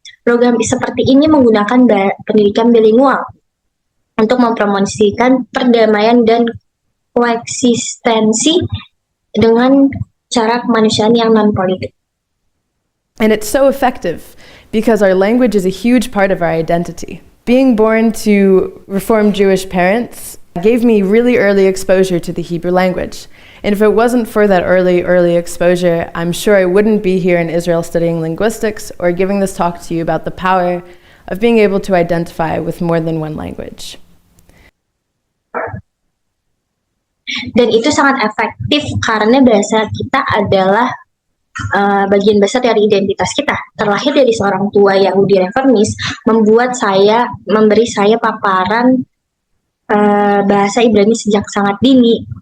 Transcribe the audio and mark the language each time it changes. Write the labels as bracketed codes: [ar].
[id] Program seperti ini menggunakan pendidikan bilingual untuk mempromosikan perdamaian dan koeksistensi dengan cara kemanusiaan yang non-politik. [en] And it's so effective because our language is a huge part of our identity. Being born to Reformed Jewish parents gave me really early exposure to the Hebrew language. And if it wasn't for that early exposure, I'm sure I wouldn't be here in Israel studying linguistics or giving this talk to you about the power of being able to identify with more than one language. [id] Dan itu sangat efektif karena bahasa kita adalah bagian besar dari identitas kita. Terlahir dari seorang tua Yahudi reformis, memberi saya paparan bahasa Ibrani sejak sangat dini.